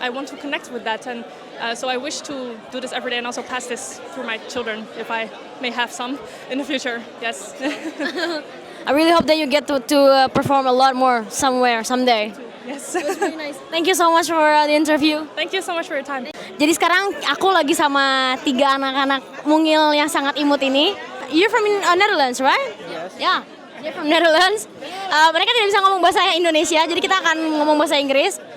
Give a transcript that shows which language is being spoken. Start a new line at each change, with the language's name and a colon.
English: I want to connect with that, and so I wish to do this every day and also pass this through my children if I may have some in the future. Yes. I really hope that you get to perform a lot more someday. Yes. Very nice. Thank you so much for the interview. Thank you so much for your time.
Indonesian: Jadi sekarang aku lagi sama 3 anak-anak mungil yang sangat imut ini.
English: You're from Netherlands, right? Yes. Yeah. You're from Netherlands.
Indonesian: Mereka tidak bisa ngomong bahasa Indonesia, jadi kita akan ngomong bahasa Inggris.